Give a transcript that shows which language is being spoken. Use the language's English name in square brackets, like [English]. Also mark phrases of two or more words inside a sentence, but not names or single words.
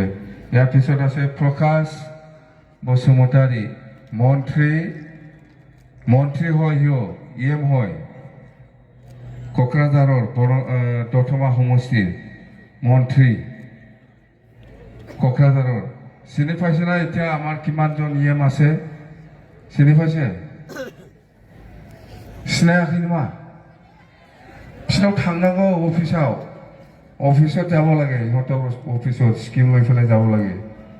[Assamese] ইয়াৰ পিছত আছে প্ৰকাশ বসুমতাৰী, মন্ত্ৰী হয় ইএম হয় কোকৰাঝাৰৰ দতমা সমষ্টিৰ মন্ত্ৰী কোকৰাঝাৰৰ। চিনি পাইছে না এতিয়া আমাৰ কিমানজন ইএম আছে? চিনি পাইছে? [Bodo] सिनायाखै नामा? बिसिनाव थांनांगौ अफिसाव [Assamese] যাব লাগে, ইহঁতৰ অফিসত স্কিম লৈ পেলাই যাব লাগে।